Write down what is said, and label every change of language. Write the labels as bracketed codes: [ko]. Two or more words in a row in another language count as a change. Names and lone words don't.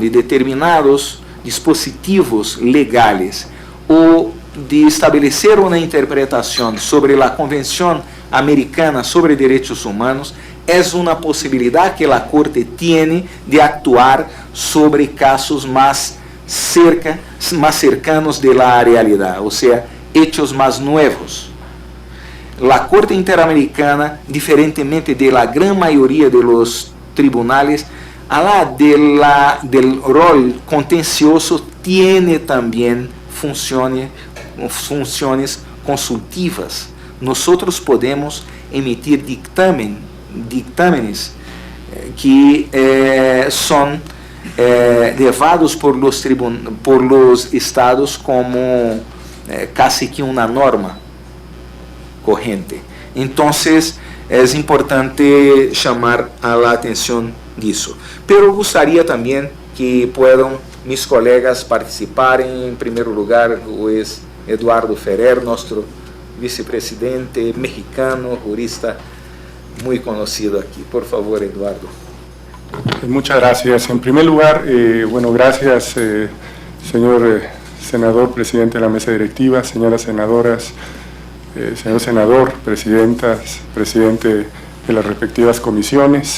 [pt] de determinados dispositivos legais ou de estabelecer uma interpretação sobre a Convenção Americana sobre Direitos Humanos é uma possibilidade que a Corte tem de actuar sobre casos mais cercanos da realidade, ou seja, hechos mais novos. A Corte Interamericana, diferentemente [es] de la gran [pt] maioria [es] de los tribunales, del rol contencioso, tiene [pt] também funções consultivas. [es] Nosotros podemos emitir dictámenes que [pt] são levados [es] por los estados como casi que [pt] uma norma corrente. Então, é importante chamar a atenção disso. Pero gostaria também que [es] puedan mis colegas [pt] participarem. Em primeiro lugar, o Eduardo Ferrer, nosso vicepresidente mexicano, jurista [es] muy conocido aquí. [pt] Por favor, Eduardo. [es] Muchas gracias. En primer lugar, gracias, señor senador, presidente de la mesa directiva, señoras senadoras, señor senador, presidentas, presidente de las respectivas comisiones.